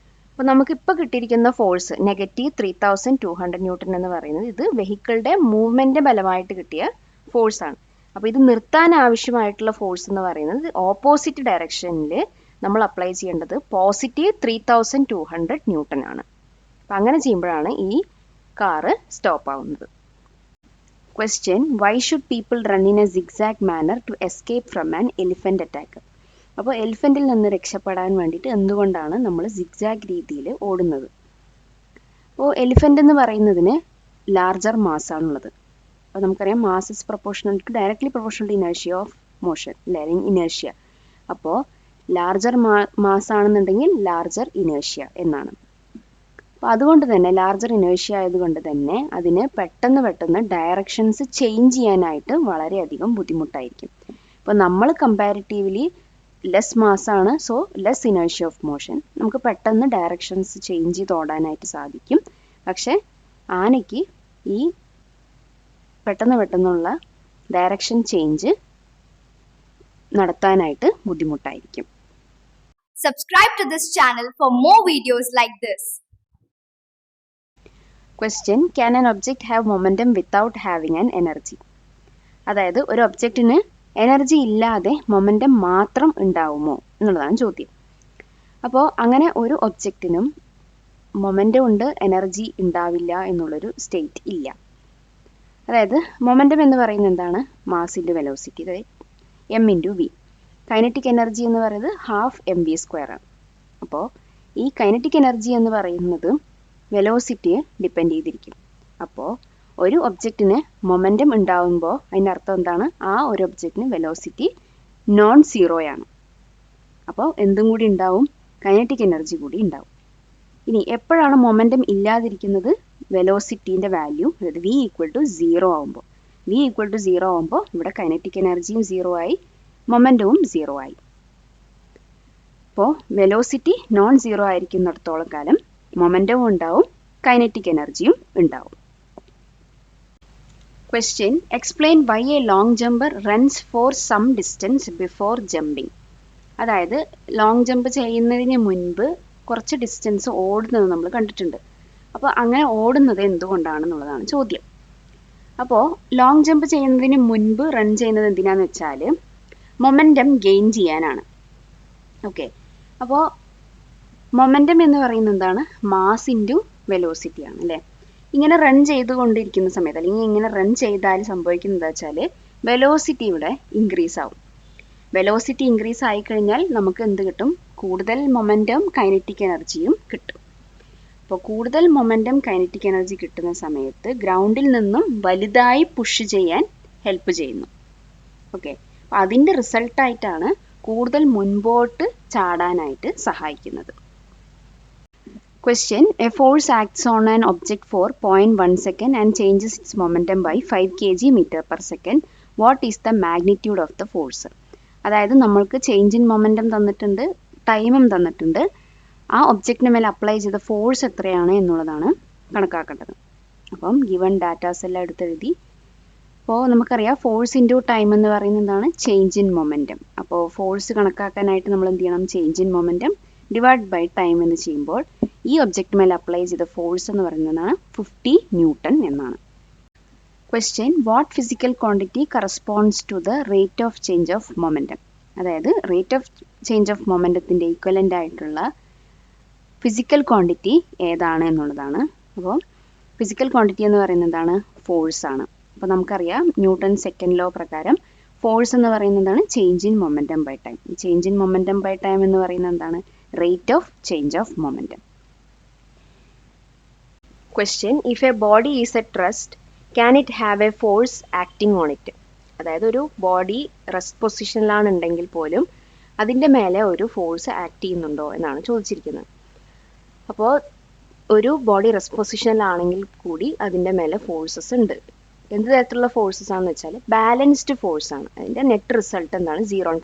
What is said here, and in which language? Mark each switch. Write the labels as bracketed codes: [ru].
[ml] അപ്പോൾ നമുക്കിപ്പോൾ കിട്ടിയിരിക്കുന്ന ഫോഴ്സ് -3200 ന്യൂട്ടൺ എന്ന് പറയുന്നത് ഇത് വെഹിക്കിളുടെ മൂവ്മെൻറ്റ് ബലമായിട്ട് കിട്ടിയ ഫോഴ്സാണ്. അപ്പോൾ ഇത് നിർത്താൻ ആവശ്യമായിട്ടുള്ള ഫോഴ്സ് എന്ന് പറയുന്നത് ഓപ്പോസിറ്റ് ഡയറക്ഷനിൽ നമ്മൾ അപ്ലൈ ചെയ്യേണ്ടത് +3200 ന്യൂട്ടൺ ആണ്. അപ്പം അങ്ങനെ ചെയ്യുമ്പോഴാണ് ഈ കാറ് സ്റ്റോപ്പ് ആവുന്നത്. [en] Question: Why should people run in a zigzag manner to escape from an elephant attack? [ml] അപ്പോൾ എലിഫൻറ്റിൽ നിന്ന് രക്ഷപ്പെടാൻ വേണ്ടിയിട്ട് എന്തുകൊണ്ടാണ് നമ്മൾ സിഗ്സാഗ് രീതിയിൽ ഓടുന്നത്? അപ്പോൾ എലിഫൻ്റ് എന്ന് പറയുന്നതിന് ലാർജർ മാസ് ആണുള്ളത്. അപ്പോൾ നമുക്കറിയാം [en] mass is proportional to directly proportional to inertia of motion, [ml] അല്ലെങ്കിൽ ഇനേർഷ്യ. അപ്പോൾ ലാർജർ മാസ് ആണെന്നുണ്ടെങ്കിൽ ലാർജർ ഇനേർഷ്യ എന്നാണ്. അപ്പോൾ അതുകൊണ്ട് തന്നെ ലാർജർ ഇനേർഷ്യ ആയതുകൊണ്ട് തന്നെ അതിന് പെട്ടെന്ന് ഡയറക്ഷൻസ് ചേഞ്ച് ചെയ്യാനായിട്ട് വളരെയധികം ബുദ്ധിമുട്ടായിരിക്കും. ഇപ്പോൾ നമ്മൾ comparatively less മാസ്സാണ്, [en] So less inertia of motion. [ml] നമുക്ക് പെട്ടെന്ന് ഡയറക്ഷൻസ് ചേഞ്ച് ചെയ്ത് ഓടാനായിട്ട് സാധിക്കും. പക്ഷേ ആനയ്ക്ക് ഈ പെട്ടെന്നുള്ള ഡയറക്ഷൻ ചേഞ്ച് നടത്താനായിട്ട് ബുദ്ധിമുട്ടായിരിക്കും. [en] Subscribe to this channel for more videos like this. Question: Can an object have momentum without having an energy? [ml] അതായത് ഒരു ഒബ്ജക്റ്റിന് എനർജി ഇല്ലാതെ മൊമെൻറ്റം മാത്രം ഉണ്ടാവുമോ എന്നുള്ളതാണ് ചോദ്യം. അപ്പോൾ അങ്ങനെ ഒരു ഒബ്ജക്റ്റിനും മൊമെൻറ്റം ഉണ്ട്, എനർജി ഉണ്ടാവില്ല എന്നുള്ളൊരു സ്റ്റേറ്റ് ഇല്ല. അതായത് മൊമെൻറ്റം എന്ന് പറയുന്നത് എന്താണ്? മാസ് ഇൻറ്റു വെലോസിറ്റി, അതായത് M into V. Kinetic energy എന്ന് പറയുന്നത് ഹാഫ് mv² ആണ്. അപ്പോൾ ഈ കൈനറ്റിക് എനർജി എന്ന് പറയുന്നത് വെലോസിറ്റിയെ ഡിപ്പെൻഡ് ചെയ്തിരിക്കും. അപ്പോൾ ഒരു ഒബ്ജക്റ്റിന് മൊമെൻറ്റം ഉണ്ടാകുമ്പോൾ അതിൻ്റെ അർത്ഥം എന്താണ്? ആ ഒരു ഒബ്ജക്റ്റിന് വെലോസിറ്റി നോൺ സീറോയാണ്. അപ്പോൾ എന്തും കൂടി ഉണ്ടാവും? കൈനറ്റിക് എനർജി കൂടി ഉണ്ടാവും. ഇനി എപ്പോഴാണ് മൊമെൻറ്റം ഇല്ലാതിരിക്കുന്നത്? വെലോസിറ്റീൻ്റെ വാല്യൂ, അതായത് v = 0 ആകുമ്പോൾ. v = 0 ആകുമ്പോൾ ഇവിടെ കൈനറ്റിക് എനർജിയും 0 ആയി, മൊമെൻറ്റവും 0 ആയി. അപ്പോൾ വെലോസിറ്റി നോൺ സീറോ ആയിരിക്കുന്നിടത്തോളം കാലം മൊമെൻറ്റവും ഉണ്ടാവും, കൈനറ്റിക് എനർജിയും ഉണ്ടാവും. [en] Question: Explain why a long jumper runs for some distance before jumping. [ml] അതായത് ലോങ് ജമ്പ് ചെയ്യുന്നതിന് മുൻപ് കുറച്ച് ഡിസ്റ്റൻസ് ഓടുന്നത് നമ്മൾ കണ്ടിട്ടുണ്ട്. അപ്പോൾ അങ്ങനെ ഓടുന്നത് എന്തുകൊണ്ടാണെന്നുള്ളതാണ് ചോദ്യം. അപ്പോൾ ലോങ് ജമ്പ് ചെയ്യുന്നതിന് മുൻപ് റൺ ചെയ്യുന്നത് എന്തിനാന്ന് വെച്ചാൽ മൊമെൻറ്റം ഗെയിൻ ചെയ്യാനാണ്. ഓക്കെ, അപ്പോൾ മൊമെൻറ്റം എന്ന് പറയുന്നത് എന്താണ്? മാസ് ഇൻറ്റു വെലോസിറ്റി ആണ് അല്ലേ? ഇങ്ങനെ റൺ ചെയ്തുകൊണ്ടിരിക്കുന്ന സമയത്ത്, അല്ലെങ്കിൽ ഇങ്ങനെ റൺ ചെയ്താൽ സംഭവിക്കുന്നത് വെച്ചാൽ വെലോസിറ്റി ഇവിടെ ഇൻക്രീസ് ആവും. വെലോസിറ്റി ഇൻക്രീസ് ആയിക്കഴിഞ്ഞാൽ നമുക്ക് എന്ത് കിട്ടും? കൂടുതൽ മൊമെൻറ്റം കൈനറ്റിക് എനർജിയും കിട്ടും. അപ്പോൾ കൂടുതൽ മൊമെൻറ്റം കൈനറ്റിക് എനർജി കിട്ടുന്ന സമയത്ത് ഗ്രൗണ്ടിൽ നിന്നും വലുതായി പുഷ് ചെയ്യാൻ ഹെൽപ്പ് ചെയ്യുന്നു. ഓക്കെ, അപ്പോൾ അതിൻ്റെ റിസൾട്ടായിട്ടാണ് കൂടുതൽ മുൻപോട്ട് ചാടാനായിട്ട് സഹായിക്കുന്നത്. [en] Question: A force acts on an object for 0.1 second and changes its momentum by 5 kg/s. What is the magnitude of the force? [ml] അതായത് നമ്മൾക്ക് ചേഞ്ച് ഇൻ മൊമെൻറ്റം തന്നിട്ടുണ്ട്, ടൈമും തന്നിട്ടുണ്ട്. ആ ഒബ്ജക്റ്റിന് മേലെ അപ്ലൈ ചെയ്ത ഫോഴ്സ് എത്രയാണ് എന്നുള്ളതാണ് കണക്കാക്കേണ്ടത്. അപ്പം ഗിവൺ ഡാറ്റാസ് എല്ലാം എടുത്തെഴുതി. അപ്പോൾ നമുക്കറിയാം ഫോഴ്സ് ഇൻറ്റു ടൈം എന്ന് പറയുന്നത് എന്താണ്? Change in momentum. അപ്പോൾ ഫോഴ്സ് കണക്കാക്കാനായിട്ട് നമ്മൾ എന്ത് ചെയ്യണം? Change in momentum divide by time എന്ന് ചെയ്യുമ്പോൾ ഈ ഒബ്ജക്റ്റ് മേലെ അപ്ലൈ ചെയ്ത ഫോഴ്സ് എന്ന് പറയുന്നതാണ് 50 ന്യൂട്ടൺ എന്നാണ്. [en] Question: What physical quantity corresponds to the rate of change of momentum? [ml] അതായത് rate of change of മൊമെൻറ്റത്തിൻ്റെ equivalent ആയിട്ടുള്ള ഫിസിക്കൽ ക്വാണ്ടിറ്റി ഏതാണ് എന്നുള്ളതാണ്. അപ്പോൾ ഫിസിക്കൽ ക്വാണ്ടിറ്റി എന്ന് പറയുന്നത് എന്താണ്? ഫോഴ്സ് ആണ്. അപ്പോൾ നമുക്കറിയാം ന്യൂട്ടൺ സെക്കൻഡ് ലോ പ്രകാരം ഫോഴ്സ് എന്ന് പറയുന്നതാണ് change in momentum by time. Change in momentum by time എന്ന് പറയുന്നത് എന്താണ്? Rate of change of momentum. [en] Question: If a body is at rest, can it have a force acting on it? [ml] അതായത് ഒരു body rest പൊസിഷനിലാണുണ്ടെങ്കിൽ പോലും അതിൻ്റെ മേലെ ഒരു force act ചെയ്യുന്നുണ്ടോ എന്നാണ് ചോദിച്ചിരിക്കുന്നത്. അപ്പോൾ ഒരു ബോഡി റെസ്റ്റ് പൊസിഷനിലാണെങ്കിൽ കൂടി അതിൻ്റെ മേലെ ഫോഴ്സസ് ഉണ്ട്. എന്ത് തരത്തിലുള്ള ഫോഴ്സസ് ആണെന്ന് വെച്ചാൽ ബാലൻസ്ഡ് ഫോഴ്സ് ആണ്. അതിൻ്റെ നെറ്റ് റിസൾട്ട് എന്താണ്? 0 ആണ്.